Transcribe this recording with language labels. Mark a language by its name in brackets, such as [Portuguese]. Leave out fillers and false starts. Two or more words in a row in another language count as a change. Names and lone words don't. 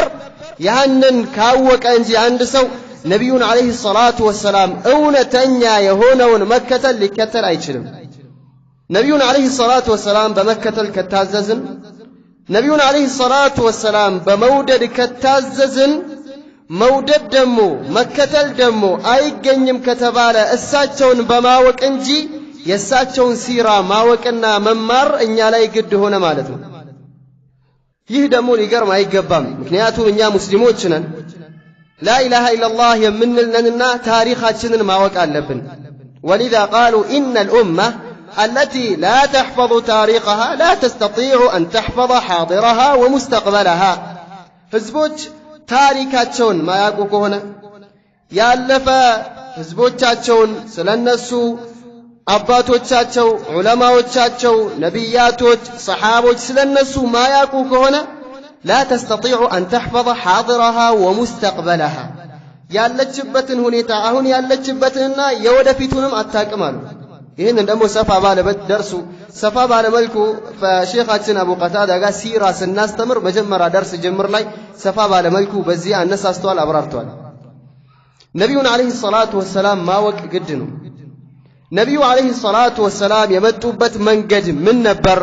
[Amharic] ያንን ካወቀ እንጂ አንድ ሰው ነብዩን [Arabic] عليه الصلاة والسلام [Amharic] እውነተኛ የሆነውን መከተል ሊከተል አይችልም። ነብዩን [Arabic] عليه الصلاة والسلام [Amharic] በመከተል ከታዘዝን፣ ነብዩን [Arabic] عليه الصلاة والسلام [Amharic] በመውደድ ከታዘዝን፣ መውደድ ደግሞ መከተል ደግሞ አይገኝም ከተባለ እሳቸውን በማወቅ እንጂ የሳቸውን ሲራ ማወቅና መማር እኛ ላይ ግድ ሆነ ማለት ነው። ይህ ደግሞ ሊገርም አይገባም። ምክንያቱም እኛ ሙስሊሞች ነን፣ [Arabic] لا إله إلا الله [Amharic] የምንልነንና ታሪካችንን ማወቅ አለብን። [Arabic] ولذا قالوا إن الأمة التي لا تحفظ تاريخها لا تستطيع أن تحفظ حاضرها ومستقبلها. [Amharic] ህዝቦች ታሪካቸውን ማያውቁ ከሆነ ያለፈ ህዝቦቻቸውን ስለነሱ አባቶቻቸው ዑለማዎቻቸው ነቢያቶች ሰሃቦች ስለነሱ ማያውቁ ከሆነ [Arabic] لا تستطيع أن تحفظ حاضرها ومستقبلها [Amharic] ያለችበትን ሁኔታ አሁን ያለችበትንና የወደፊቱንም አታውቅም አሉ። ይህንን ደግሞ ሰፋ ባለበት ደርሱ ሰፋ ባለመልኩ ፈሼኻችን አቡ ቀታዳ ጋር ሲራ ስናስተምር መጀመሪያ ደርስ ጅምር ላይ ሰፋ ባለመልኩ በዚህ አነሳስተዋል፣ አብራርተዋል። ነብዩን [Arabic] عليه الصلاة والسلام [Amharic] ማወቅ ግድ ነው። ነብዩ [Arabic] عليه الصلاة والسلام [Amharic] የመጡበት መንገድ ምን ነበር?